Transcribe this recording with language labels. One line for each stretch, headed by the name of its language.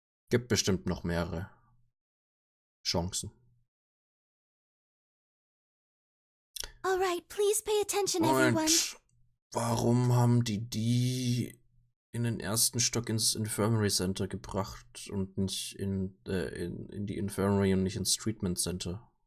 German: Gibt bestimmt noch mehrere Chancen.
English: All right, please pay attention, everyone.
German: Und warum haben die in den ersten Stock ins Infirmary Center gebracht und nicht in die Infirmary und nicht ins Treatment Center?